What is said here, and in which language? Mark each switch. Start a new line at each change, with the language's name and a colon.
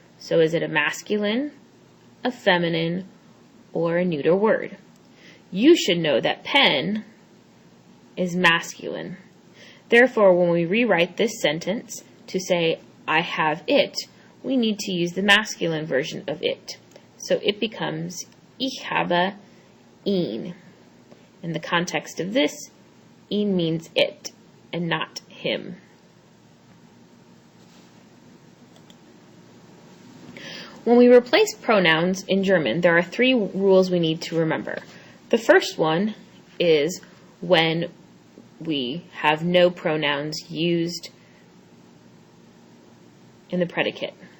English: So is it a masculine, a feminine, or a neuter word? You should know that pen is masculine. Therefore, when we rewrite this sentence to say I have it, we need to use the masculine version of it. So it becomes
German: ich habe ihn.
English: In the context of this, ihn means it and not him. When we replace pronouns in German, there are 3 rules we need to remember. The first one is when we have no pronouns used in the predicate.